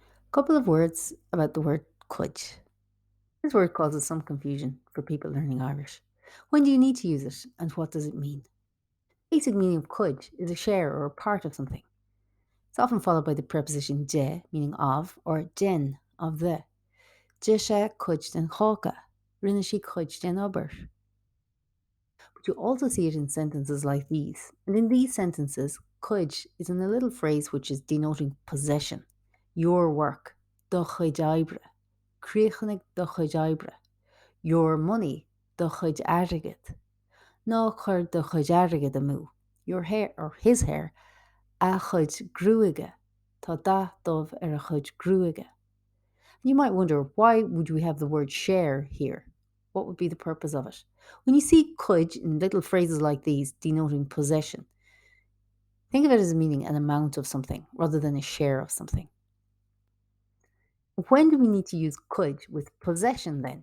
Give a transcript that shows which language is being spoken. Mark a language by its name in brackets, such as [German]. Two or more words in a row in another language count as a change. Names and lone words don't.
[English] Couple of words about the word cuid. This word causes some confusion for people learning Irish. When do you need to use it and what does it mean? Basic meaning of cuid is a share or a part of something. It's often followed by the preposition de, meaning of, or den, of the. [Irish] De sé cuid den chóca, rinne sí cuid den obair. [English] But you also see it in sentences like these. And in these sentences, cuid is in a little phrase which is denoting possession. Your work, [Irish] do chuid oibre, críochanig do chuid oibre. [English] Your money, [Irish] do chuid airgid. No chur do chuid airgid amú. [English] Your hair, or his hair, [Irish] a chuid gruaige. Tá da dómh ar a chuid gruaige. [English] You might wonder, why would we have the word share here? What would be the purpose of it? When you see cuid in little phrases like these denoting possession, think of it as meaning an amount of something rather than a share of something. When do we need to use cuid with possession then?